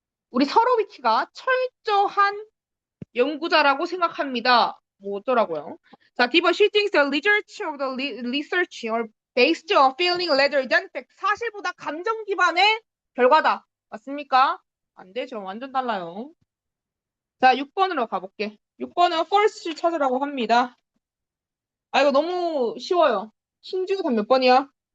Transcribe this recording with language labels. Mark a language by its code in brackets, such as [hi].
[ko] 우리 서로비치가 철저한 연구자라고 생각합니다. 뭐 어쩌라고요? 자, D번 [en] she thinks the research of the research are based on feeling rather than fact. [ko] 사실보다 감정 기반의 결과다. 맞습니까? 안 되죠. 완전 달라요. 자, 6번으로 가볼게. 6번은 false 찾으라고 합니다. 아, 이거 너무 쉬워요. 신중이 답몇 번이야?